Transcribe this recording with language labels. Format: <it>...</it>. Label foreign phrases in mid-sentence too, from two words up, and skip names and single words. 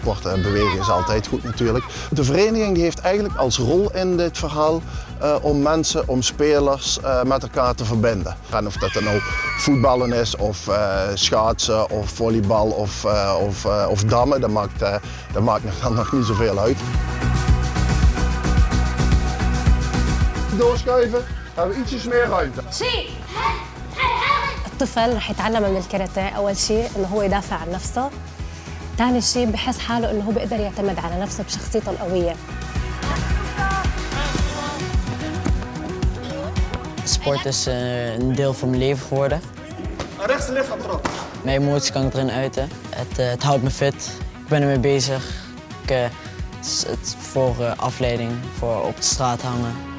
<nl>bewegen is altijd goed natuurlijk. De vereniging die heeft eigenlijk als rol in dit verhaal om mensen, om spelers met elkaar te verbinden. En of dat dan nou voetballen is, of schaatsen, of volleybal, of dammen, dat maakt dan nog niet zoveel uit. Doorschuiven, hebben we ietsjes meer ruimte.</nl> <ar>الطفل رح يتعلم من الكاراتيه أول شيء إنه هو يدافع عن نفسه. ثاني شيء بحس حاله إنه هو بيقدر يعتمد على نفسه بشخصيته القوية.</ar> <nl>Sport is een deel van mijn leven geworden. Rechts lichaam erop. Mijn emoties kan ik erin uiten. Het houdt me fit. Ik ben ermee bezig. Het is voor afleiding, voor op de straat hangen.</nl>